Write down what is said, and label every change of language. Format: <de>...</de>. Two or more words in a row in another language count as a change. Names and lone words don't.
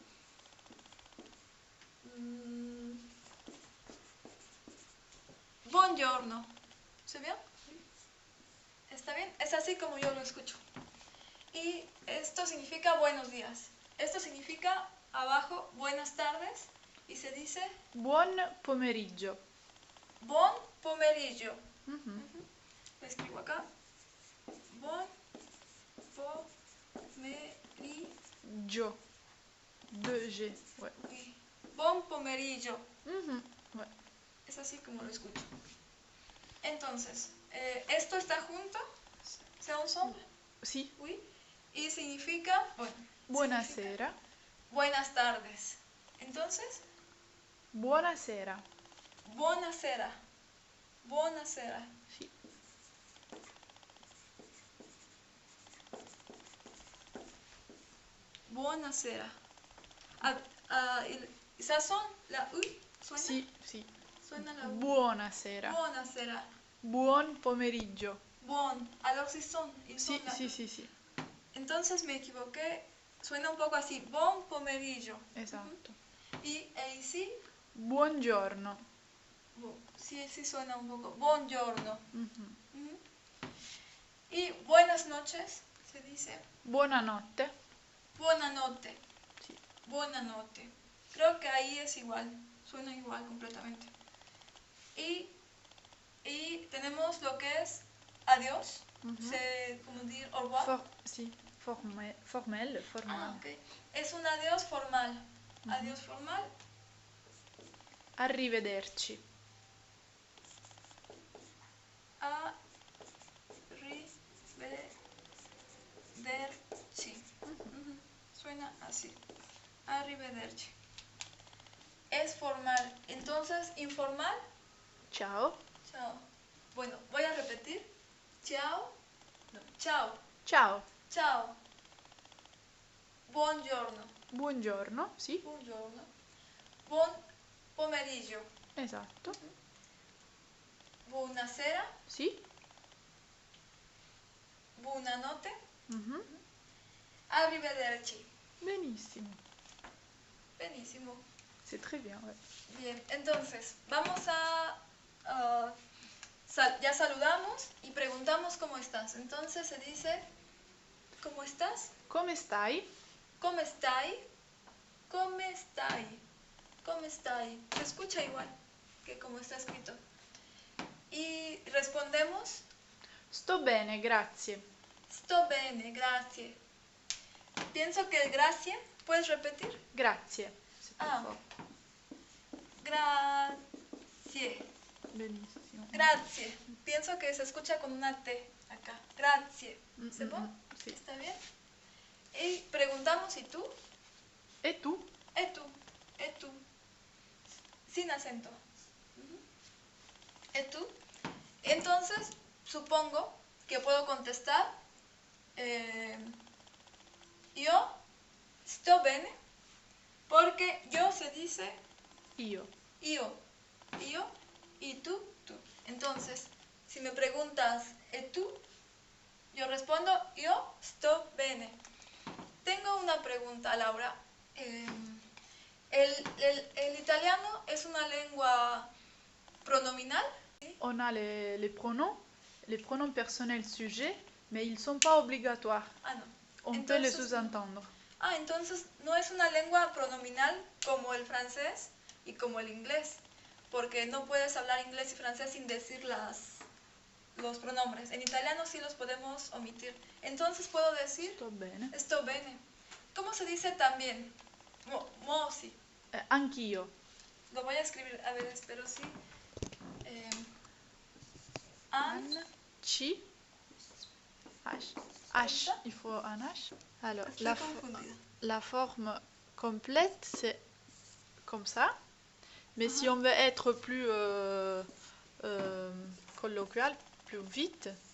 <es>Buongiorno. ¿Sí bien? ¿Está bien? Es así como yo lo escucho. Y esto significa buenos días. Esto significa abajo buenas tardes y se dice</es> <it>Buon pomeriggio. buon pomeriggio. Mhm.</it> <es>Lo escribo acá.</es> <it>Buon pomeriggio.</it> <fr>Gio. 2G. Ouais.</fr> <it>Buon pomeriggio.</it> <fr>Mhm. Ouais.</fr> <es>Es así como lo escucho. Entonces, esto está junto.</es> <fr>¿C'est ensemble?</fr> <it>Si.</it> <fr>Oui.</fr> <es>Y significa, bueno,</es> <it>Buonasera.</it> <es>buenas tardes. Entonces,</es> <it>Buonasera. buonasera. Buonasera. Si. Buonasera.</it> <fr>Il son, la U, suena.</fr> <it>Si, si.</it> <es>Suena la U.</es> <it>Buonasera. Buonasera. Buon pomeriggio. Buon.</it> <fr>Alors si son. Il</fr> <it>Si,</it> <fr>son la</fr> <it>si, U. si, si.</it> <es>Entonces me equivoqué. Suena un poco así.</es> <it>Buon pomeriggio. Esatto.</it> <es>Y sí.</es> <it>Buongiorno.</it> <es>Sí suena un poco. Buongiorno. Mhm. Ujú. Y buenas noches, se dice.</es> <it>Buonanotte. Buonanotte.</it> <es>Sí. Buonanotte. Creo que ahí es igual. Suena igual completamente. Y tenemos lo que es adiós. Mhm. C'est como decir</es> <fr>au revoir. Si. Formel.</fr> <es>Ah, ok. Es un adiós formal. Mhm. Adiós formal.</es> <it>Arrivederci. Arrivederci. Ujú.</it> <es>Suena así. Arrivederci. Es formal. Entonces, informal.</es> <it>Ciao.</it> <es>Chao. Bueno, voy a repetir. Chao. No, chao.</es> <it>Ciao.</it> <es>Chao. Buongiorno.</es> <it>Buongiorno. Si. Buongiorno. Buon pomeriggio. Esatto. Buonasera. Si. Buonanotte. Mhm. Arrivederci. Benissimo. Benissimo.</it> <fr>C'est très bien, ouais.</fr> <es>Bien, entonces, vamos a... ya saludamos y preguntamos cómo estás. Entonces se dice, ¿cómo estás?</es> <it>Come stai? ¿Cómo stai? ¿Cómo stai? ¿Cómo stai?</it> <es>Se escucha igual que como está escrito. Y respondemos,</es> <it>Sto bene, grazie. sto bene, grazie.</it> <es>Pienso que el grazie, ¿puedes repetir?</es> <it>Grazie.</it> <fr>C'est plus Ah. fort.</fr> <it>Grazie. Benissimo. Grazie.</it> <es>Pienso que se escucha con una T acá. Grazie. ¿Se puede?</es> <it>Sì.</it> <es>¿Está bien? Y preguntamos, ¿y tú?</es> <it>E tu?</it> <es>¿Y tú? ¿Y tú? Sin acento. Ujú. ¿Y tú? Entonces, supongo que puedo contestar,</es> <it>yo sto bene,</it> <es>porque yo se dice</es> <it>Io.</it> <es>yo, y tú, tú. Entonces, si me preguntas, ¿y tú? Yo respondo,</es> <it>yo sto bene.</it> <es>Tengo una pregunta, Laura. El italiano es una lengua pronominal.</es> <fr>On a les pronoms personnels sujets, mais ils ne sont pas obligatoires.</fr> <es>Ah, no.</es> <fr>On peut les</fr> <es>Entonces,</es> <fr>sous-entendre.</fr> <es>Ah, entonces no es una lengua pronominal como el francés y como el inglés, porque no puedes hablar inglés y francés sin decir los pronombres. En italiano sí los podemos omitir. Entonces puedo decir</es> <it>Sto bene. sto bene.</it> <es>¿Cómo se dice también? Sí.</es> <it>Anch'io.</it> <es>Lo voy a escribir, a ver, espero sí.</es> <it>Chi.</it> <fr>H. H. Il faut un H. Alors,</fr> <es>Estoy confundida.</es> <fr>la forme complète, c'est comme ça. Mais si on veut être plus colloquial, plus vite.</fr>